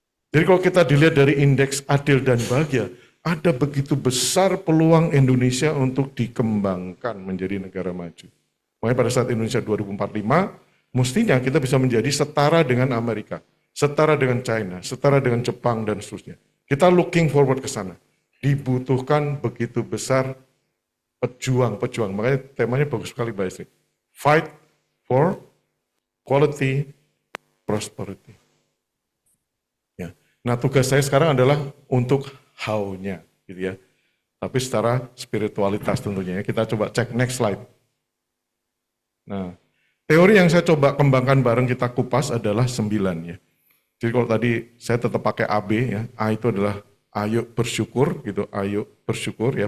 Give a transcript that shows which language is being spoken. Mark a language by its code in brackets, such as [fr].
[id] Jadi kalau kita dilihat dari indeks adil dan bahagia, ada begitu besar peluang Indonesia untuk dikembangkan menjadi negara maju. Makanya pada saat Indonesia 2045, mestinya kita bisa menjadi setara dengan Amerika, setara dengan China, setara dengan Jepang, dan seterusnya. Kita [en] looking forward [id] ke sana. Dibutuhkan begitu besar pejuang-pejuang. Makanya temanya bagus sekali Mbak Istri. [en] Fight for quality prosperity. [id] Ya. Nah tugas saya sekarang adalah untuk how-nya. Gitu ya. Tapi secara spiritualitas tentunya. Kita coba cek [en] next slide. [id] Nah, teori yang saya coba kembangkan bareng kita kupas adalah 9 ya. Jadi kalau tadi saya tetap pakai AB ya, A itu adalah ayo bersyukur gitu, ayo bersyukur ya.